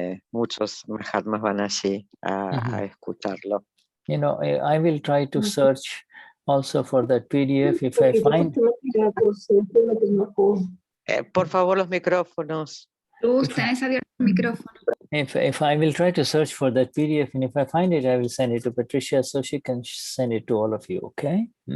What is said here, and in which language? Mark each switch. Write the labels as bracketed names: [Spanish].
[Spanish] Muchos Mahatmas van allí a escucharlo. [English] I will try to search also for that PDF if I find. [Spanish] Por favor, los micrófonos. Luz, tenés abierto Micrófono. [English] If I will try to search for that PDF, and if I find it, I will send it to Patricia so she can send it to all of you, okay?